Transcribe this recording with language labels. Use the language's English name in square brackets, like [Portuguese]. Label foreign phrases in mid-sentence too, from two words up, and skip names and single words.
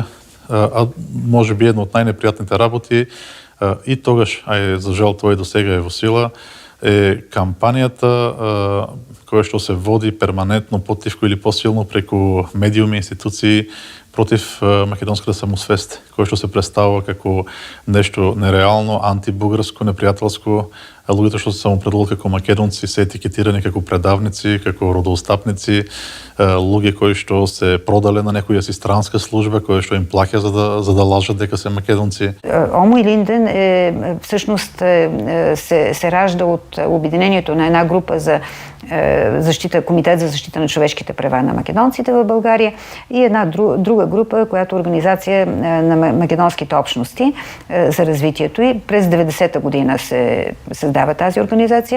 [Macedonian] А може би едно од најнепријатните работи и тогаш, за жал тоа и до сега е во сила, е кампанијата која што се води перманентно, потивко или посилно преку медиуми, институции против македонската самосвест, кој што се представува како нешто нереално, антибугарско, непријателско. Луѓето што се самопределуват како македонци се етикетирани како предавници, како родоостапници, луѓе кои што се продале на некоја си странска служба, која што им плаќа за да лажат дека се македонци. [Bulgarian] Омо и Линден всъщност се ражда от обединението на една група за Комитет за защита на човешките права на македонците в България и една друга група, която е организация на македонските общности за развитието и през 90-та година се създава тази организация.